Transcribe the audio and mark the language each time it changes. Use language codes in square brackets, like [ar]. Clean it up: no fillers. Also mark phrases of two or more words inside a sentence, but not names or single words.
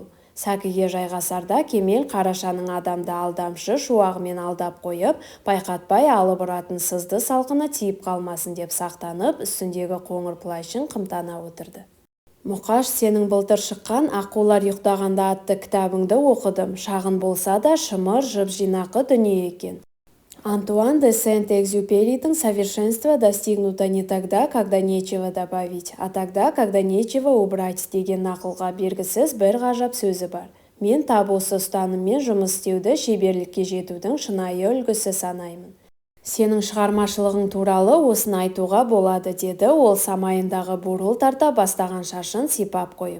[kk] Сәкіге жайғасарда Кемел қарашаның адамды алдамшы шуағымен алдап қойып, байқатпай алып ұратын сызды салқыны тиіп қалмасын деп сақтанып, үстіндегі қоңыр плащын қымтана отырды. Мұқаш, сенің былтыр шыққан «Аққулар ұйықтағанда» атты кітабыңды оқыдым. Шағын болса да шымыр жып жинақы дүние екен. [ru] Антуан де Сент-Экзюперидің «Совершенство достигнуто не тогда, когда нечего добавить, а тогда, когда нечего убрать» [kk] деген нақылға бергісіз бір ғажап сөзі бар. Мен тап осы ұстаныммен жұмыс істеуді шеберлікке жетудің шынайы үлгісі санаймын. Сенің шығармашылығың туралы осыны айтуға болады деді ол самайындағы бурыл тарта бастаған шашын сипап қойып.